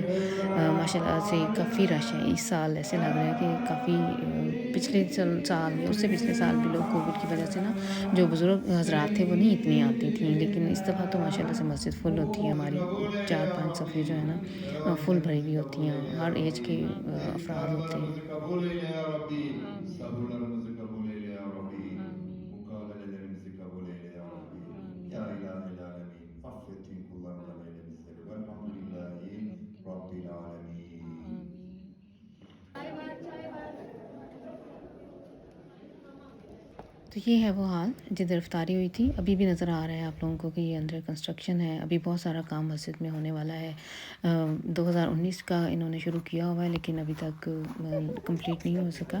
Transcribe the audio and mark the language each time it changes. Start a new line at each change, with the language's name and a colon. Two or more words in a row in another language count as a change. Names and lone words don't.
Urdu: ماشاءاللہ سے کافی رش ہے اس سال، ایسے لگ رہا ہے کہ کافی پچھلے سال یا اس سے پچھلے سال بھی لوگ کووڈ کی وجہ سے نا، جو بزرگ حضرات تھے وہ نہیں اتنی آتی تھیں، لیکن اس دفعہ تو ماشاءاللہ سے مسجد فل ہوتی ہے ہماری. 4-5 صفے جو ہے نا فل بھری ہوئی ہوتی ہیں، ہر ایج کے افراد ہوتے ہیں.
Turkish: Dualarımızı kabul eyle ya Rabbi. आमीन, Sabırlarımızı kabul eyle ya Rabbi. आमीन, Mukabelelerimizi kabul eyle ya Rabbi. Ya आमीन,
Arabic: إله العالمين.
Turkish: Affettiğin kullarından eyle bizleri. Velhamdülillahi आमीन,
Arabic: رب العالمين.
Turkish: आमीन।
Urdu: تو یہ ہے وہ ہال جدھر افطاری ہوئی تھی. ابھی بھی نظر آ رہا ہے آپ لوگوں کو کہ یہ
English: under construction
Urdu: ہے، ابھی بہت سارا کام مسجد میں ہونے والا ہے. 2019 کا انہوں نے شروع کیا ہوا ہے، لیکن ابھی تک کمپلیٹ نہیں ہو سکا.